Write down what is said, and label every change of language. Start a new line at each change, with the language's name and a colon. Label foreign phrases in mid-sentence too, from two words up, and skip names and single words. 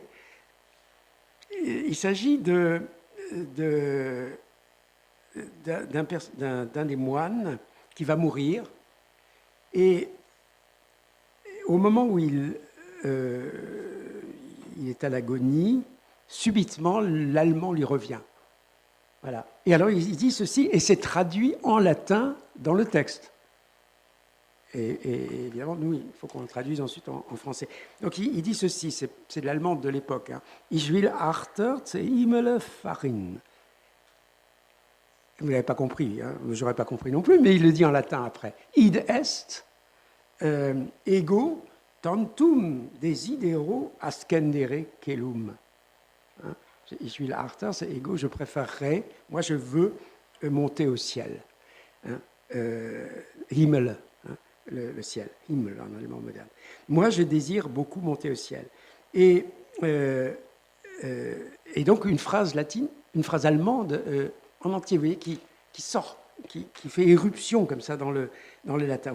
French: Il s'agit d'un des moines qui va mourir, et au moment où il est à l'agonie, subitement, l'allemand lui revient. Voilà. Et alors, il dit ceci, et c'est traduit en latin dans le texte. Et évidemment, nous, il faut qu'on le traduise ensuite en français. Donc, il dit ceci, c'est de l'allemand de l'époque. Hein.
German: Ich will Achter zu Himmel fahren.
French: Vous n'avez pas compris, hein, je n'aurais pas compris non plus, mais il le dit en latin après.
Latin: Id est ego tantum desidero ascendere celum.
French: Hein,
German: ich will Achter,
French: c'est ego, je préférerais, moi je veux monter au ciel. Hein. Himmel, hein, le ciel, Himmel en allemand moderne. Moi, je désire beaucoup monter au ciel. Et donc une phrase latine, une phrase allemande en entier, vous voyez, qui sort, qui fait éruption comme ça dans le latin.